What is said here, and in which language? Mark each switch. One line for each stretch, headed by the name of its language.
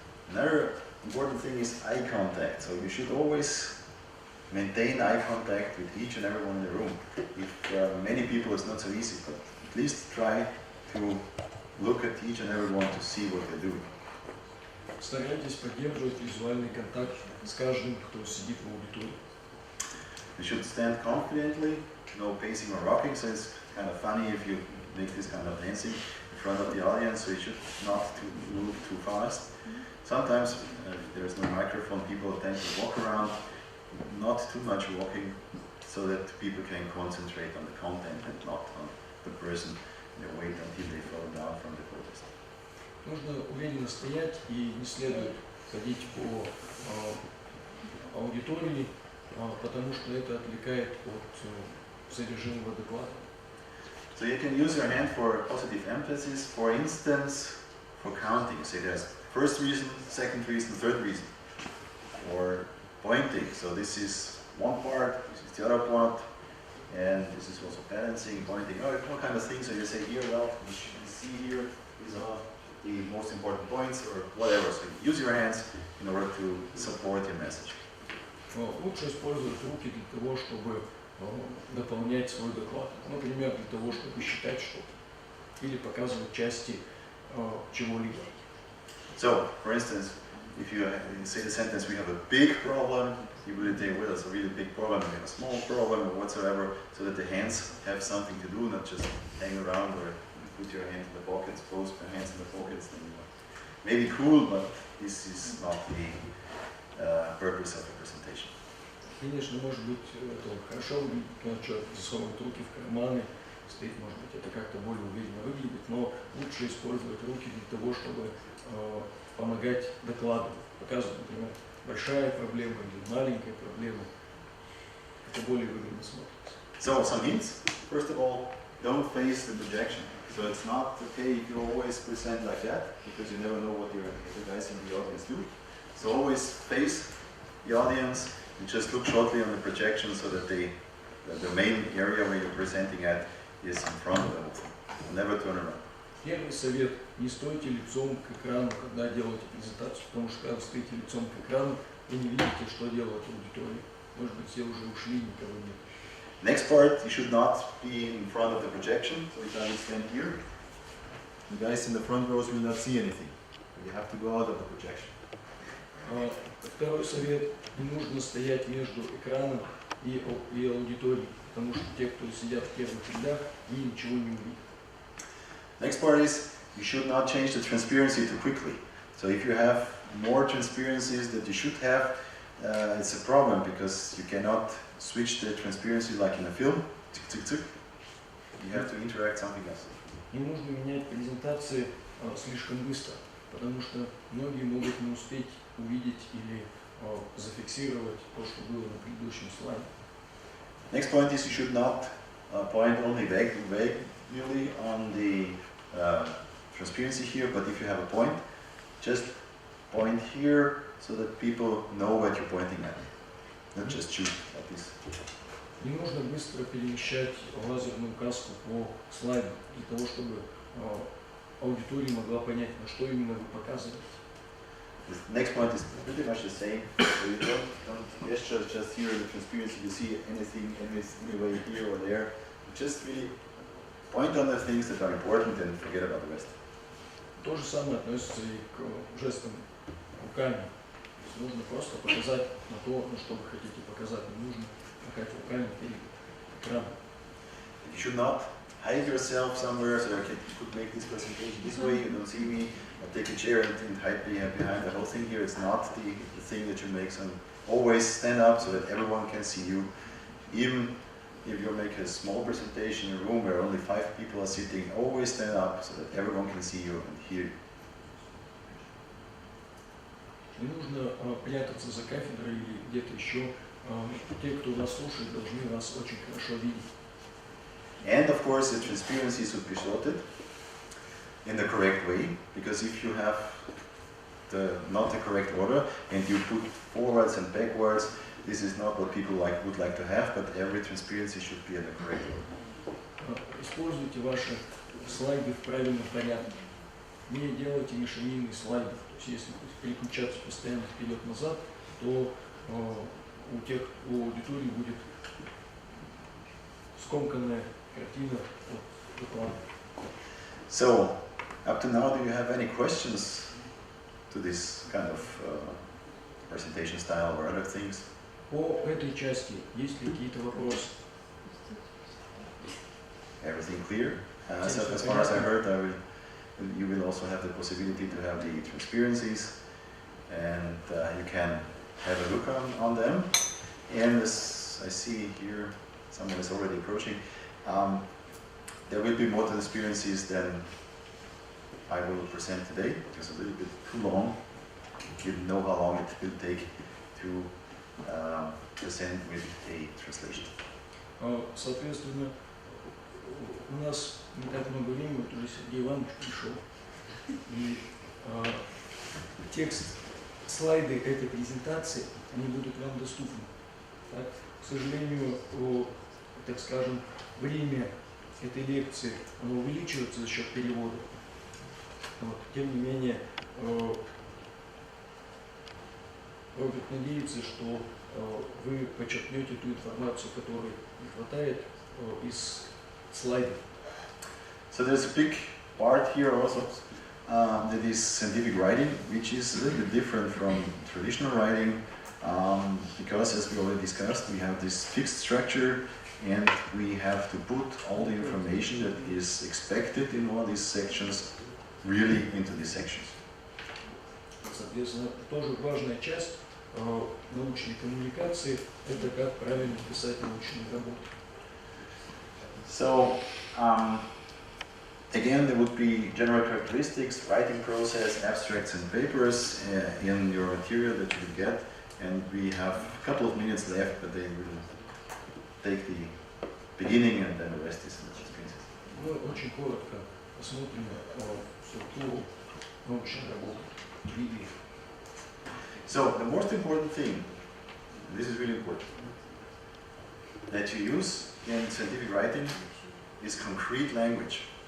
English: Another important thing is eye contact. So you should always maintain eye contact with each and everyone in the room. If many people, it's not so easy, but at least try to look at each and everyone to see what they're doing.
Russian: Старайтесь поддерживать визуальный контакт с каждым, кто сидит в аудитории.
English: You should stand confidently, no pacing or rocking, so it's kind of funny if you make this kind of dancing in front of the audience, so you should not move too fast. Sometimes, if there's no microphone, people tend to walk around, not too much walking, so that people can concentrate on the content and not on the person and wait until they fall down from the podium.
Russian: Нужно уверенно стоять и не следует ходить по аудитории, потому что это отвлекает от содержимого доклада.
English: So you can use your hand for positive emphasis, for instance, for counting. Say there's first reason, second reason, third reason. Or pointing. So this is one part, this is the other part, and this is also balancing, pointing, all kind of things. So you say here, well, you see here, these are the most important points, or whatever. So use your hands in order to support your message.
Russian: Лучше использовать руки для того, чтобы дополнять свой доклад. Например, для того, чтобы считать что-то или показывать части чего-либо.
English: So, for instance, if you say the sentence, we have a big problem, you will say, well, it's a really big problem, we have a small problem, or whatsoever, so that the hands have something to do, not just hang around or put your hands in the pockets, both your hands in the pockets. Maybe cool, but this is not the purpose of the presentation.
Russian: Конечно, может быть, это хорошо выглядит, когда человек засовывает руки в карманы, стоит, может быть, это как-то более уверенно выглядит, но лучше использовать руки для того, чтобы помогать докладу, показывать, например, большая проблема или маленькая проблема. Это более выгодно смотрится.
English: So, some hints. First of all, don't face the projection. So it's not okay if you always present like that, because you never know what the guys in the audience do. So always face the audience and just look shortly on the projection so that the main area where you're presenting at is in front of them. Never turn around.
Russian: Первый совет – не стойте лицом к экрану, когда делаете презентацию, потому что когда вы стоите лицом к экрану, вы не видите, что делает аудитория. Может быть, все уже ушли, никого нет.
English: Next part, you should not be in front of the projection, so you can stand here. The guys in the front rows will not see anything. You have to go out of the projection.
Russian: Второй совет – не нужно стоять между экраном и аудиторией, потому что те, кто сидят в первых рядах, они ничего не увидят.
English: Next part is, you should not change the transparency too quickly. So if you have more transparencies that you should have, it's a problem because you cannot switch the transparency like in a film. You have to interact something else.
Russian: Не нужно менять презентации слишком быстро, потому что многие могут не успеть увидеть или зафиксировать то, что было на предыдущем слайде.
English: Next point is you should not point only vaguely on the transparency here, but if you have a point, just point here so that people know what you're pointing at. Not just shoot like this.
Russian: Не нужно быстро перемещать лазерную указку по слайду для того, чтобы аудитория могла понять, на что именно вы показываете.
English: The next point is pretty much the same. So you don't gesture just here in the transparency, you see anything anyway here or there. You just really point on the things that are important and forget about the rest.
Russian: То же самое относится и к жестам руками. То есть нужно просто показать на то, на что вы хотите показать. Не нужно махать руками перед экраном.
English: You should not hide yourself somewhere so you could make this presentation this way, you don't see me, or take a chair and hide behind the whole thing here. It's not the thing that you make. So always stand up so that everyone can see you. Even if you make a small presentation in a room where only 5 people are sitting, always stand up so that everyone can see you and hear you.
Russian: Не нужно прятаться за кафедрой или где-то еще. Те, кто вас слушает, должны вас очень хорошо видеть.
English: And of course, the transparency should be sorted in the correct way, because if you have not the correct order and you put forwards and backwards, this is not what people would like to have, but every transparency should be in the correct order.
Russian: Используйте ваши слайды в правильном порядке. Не делайте мешанинные слайды. То есть если переключаться постоянно вперед-назад, то у аудитории будет скомканная картина от экрана.
English: So, up to now, do you have any questions to this kind of presentation style or other things?
Russian: По этой части есть ли какие-то вопросы?
English: Everything clear? So as far as I heard, you will also have the possibility to have the transparencies, and you can have a look on them. And as I see here, someone is already approaching. There will be more transparencies than I will present today, because a little bit too long. You know how long it will take to present with a translation.
Russian: Соответственно, у нас не так много времени, вот уже Сергей Иванович пришел, и текст, слайды этой презентации, они будут вам доступны. Так, к сожалению, так скажем, время этой лекции оно увеличивается за счет перевода. Вот. Тем не менее, Роберт надеется, что вы подчеркнете ту информацию, которой не хватает из слайдов.
English: So there's a big part here also that is scientific writing, which is a little bit different from traditional writing, because as we already discussed, we have this fixed structure and we have to put all the information that is expected in all these sections really into these sections.
Russian: Соответственно, тоже важная часть научной коммуникации – это как правильно писать научную работу.
English: So, again, there would be general characteristics, writing process, abstracts and papers in your material that you get, and we have a couple of minutes left, but they will take the beginning and then the rest is experiences.
Russian: Мы очень коротко посмотрим структуру научной работы.
English: So, the most important thing, this is really important, that you use in scientific writing is concrete language.